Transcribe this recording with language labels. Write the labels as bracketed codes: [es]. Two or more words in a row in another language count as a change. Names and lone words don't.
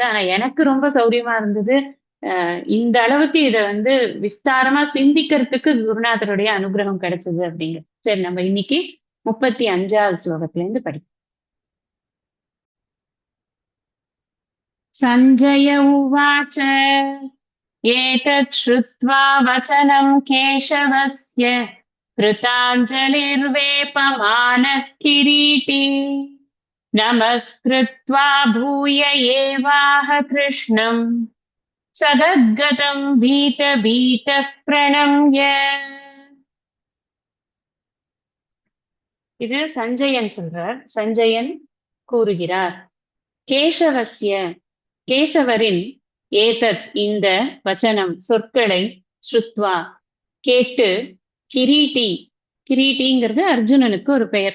[ta] ஆனா எனக்கு ரொம்ப சௌரியமா இருந்தது. இந்த அளவுக்கு இத வந்து விஸ்தாரமா சிந்திக்கிறதுக்கு குருநாதருடைய அனுகிரகம் கிடைச்சது அப்படிங்க. சரி நம்ம இன்னைக்கு 35வது ஸ்லோகத்துல இருந்து படிப்போம். [sa] सञ्जय उवाच एतत् श्रुत्वा वचनं केशवस्य कृताञ्जलिर्वेपमानः किरीटी नमस्कृत्वा भूय एवाह कृष्णम् सगद्गदम् भीतभीतः प्रणम्य. [ta] இது சஞ்சயன் சொல்றார். சஞ்சயன் கூறுகிறார், கேசவஸ்ய கேசவரின் ஏதத் இந்த வச்சனம் சொற்களை ஸ்ருத்வா கேட்டு கிரீட்டி கிரீட்டிங்கிறது அர்ஜுனனுக்கு ஒரு பெயர்.